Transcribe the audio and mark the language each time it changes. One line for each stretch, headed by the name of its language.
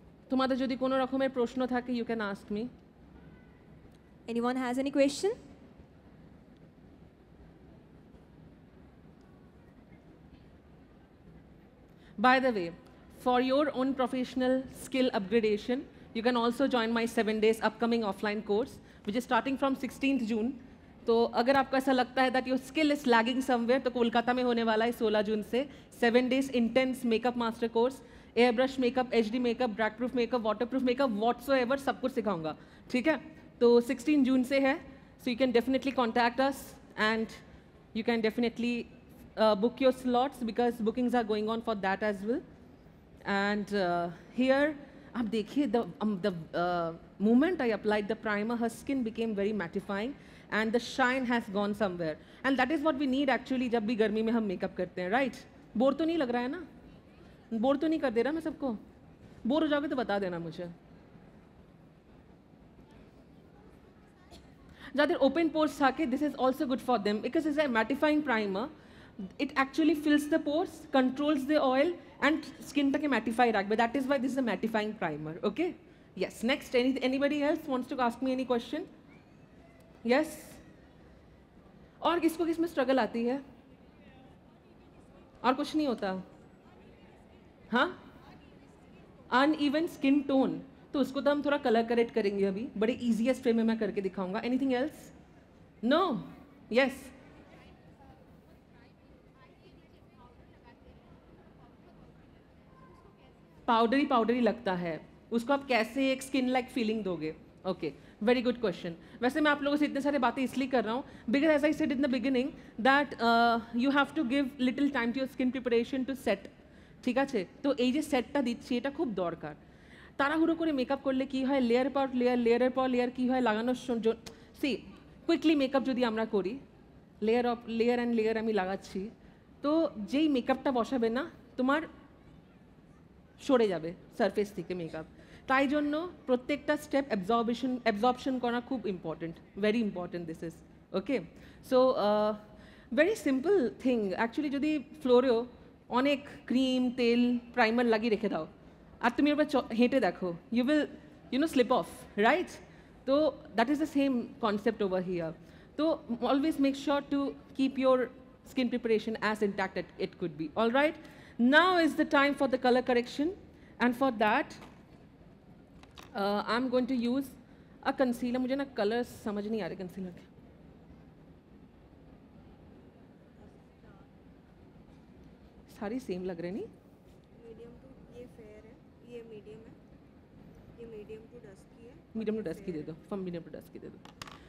Bangla: তোমাদের যদি কোনো রকমের প্রশ্ন থাকে,
English: You can ask me. Anyone has any question? By the way, for your own professional skill upgradation, you can also join my 7 days upcoming offline course, which is starting from 16th June.
Hindi: तो अगर आपको ऐसा लगता है
English: that your skill is lagging somewhere,
Hindi: तो कोलकाता में होने वाला है 16 जून से 7 days intense makeup master course, air brush makeup, HD makeup, drag proof makeup, water proof makeup, whatsoever सब कुछ सिखाऊंगा, ठीक है। तो 16 जून से है,
English: So you can definitely contact us and you can definitely book your slots because bookings are going on for that as well. And here,
Hindi: आप देखिए
English: the moment I applied the primer, her skin became very mattifying and the shine has gone somewhere. And that is what we need actually
Hindi: जब भी गर्मी में हम makeup करते हैं, right? Bore तो नहीं लग रहा है ना? बोर तो नहीं कर दे रहा मैं सबको? बोर हो जाओगे तो बता देना मुझे।
English: ज़्यादा open pores থাকে, this is also good for them because it's a mattifying primer. It actually fills the pores, controls the oil and skin টাকে mattify রাখবে. That is why this is a mattifying primer. Okay? Yes. Next, anybody else wants to ask me any question? Yes.
Hindi: और किसको किसमें struggle आती है? और कुछ नहीं होता? हाँ?
English: Uneven skin tone.
Hindi: तो उसको तो हम थोड़ा कलर करेक्ट करेंगे अभी, बड़े ईजीएस्ट वे में मैं करके दिखाऊंगा।
English: Anything else? No? Yes.
Hindi: Powdery powdery लगता है, उसको आप कैसे एक स्किन लाइक फीलिंग दोगे?
English: Okay, very good question.
Hindi: वैसे मैं आप लोगों से इतने सारे बातें इसलिए कर रहा हूँ
English: because as I said in the beginning that you have to give little time to your skin preparation to set,
Bangla: ঠিক আছে? তো এই যে সেটটা দিচ্ছি এটা খুব দরকার। তাড়াহুড়ো করে মেকআপ করলে কি হয়, লেয়ার পর লেয়ার, লেয়ারের পর লেয়ার কি হয় লাগানোর সি কুইকলি মেকআপ যদি আমরা করি, layer of layer and layer আমি লাগাচ্ছি, তো যেই মেকআপটা বসাবে না তোমার সরে যাবে সারফেস থেকে মেকআপ। তাই জন্য প্রত্যেকটা স্টেপ অ্যাবজর্পশন করা খুব important,
English: Very important this is. Okay, so very simple thing actually,
Bangla: যদি ফ্লোরেও অনেক ক্রিম তেল প্রাইমার লাগিয়ে রেখে দাও আর তুমি এবার হেঁটে দেখো,
English: you will slip off,
Bangla: right? তো
English: That is the same concept over here. তো always make sure to keep your skin preparation as intact as it could be. All right, now is the time for the color correction, and for that I'm going to use a concealer.
Hindi: मुझे ना colors समझ नहीं आ रहे concealer के। सारी same लग रहे नहीं? मीडियम टू ये फेयर है, ये मीडियम है, ये मीडियम टू डस्की है। मीडियम टू डस्की दे दो, फ्रॉम मीडियम टू डस्की दे दो।